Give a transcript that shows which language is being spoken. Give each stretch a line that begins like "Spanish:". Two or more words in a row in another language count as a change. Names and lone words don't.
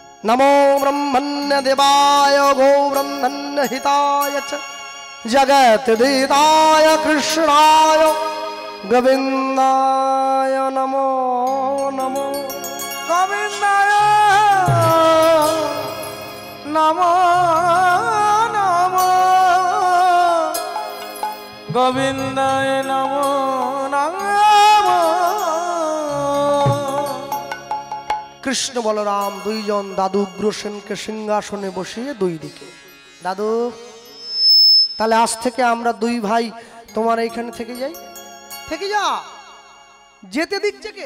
Sanskrit: नमो ब्रह्मण्य देवाय गो ब्रह्मण्य हिताय च जगत विदाय कृष्णाय गोविंदाय नमो नमो गोविंदाय नमो नमो गोविंदाय नमो नमो।
Bangla: কৃষ্ণ বলরাম দুইজন দাদু উগ্রসেনকে সিংহাসনে বসিয়ে দুই দিকে। দাদু তাহলে আজ থেকে আমরা দুই ভাই তোমার এইখানে থেকে যাই। থেকে যা, যেতে দিচ্ছে কে?